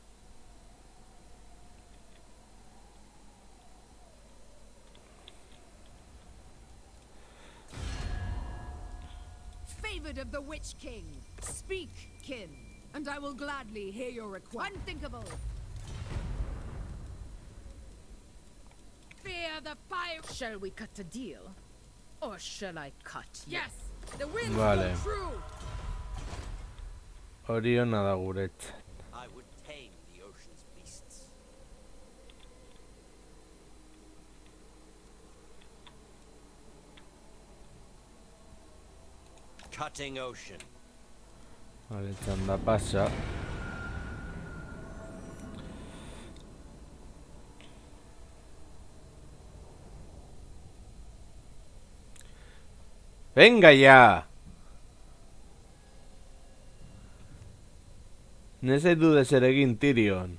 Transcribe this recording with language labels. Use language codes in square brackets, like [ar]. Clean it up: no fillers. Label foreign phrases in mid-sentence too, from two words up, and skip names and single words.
[en] Favored of the Witch King. Speak, kin, and I will gladly hear your request. Unthinkable. Fear the fire. Shall we cut a deal? Or shall I cut? Yes, the winds Vale. blow true. [eu] Hori ona da guretzat. [en] I would tame the ocean's beasts. Cutting ocean. [eu] Vale, txanda pasa. [es] ¡Venga ya! [eu] Nese dude zer egin Tyrion.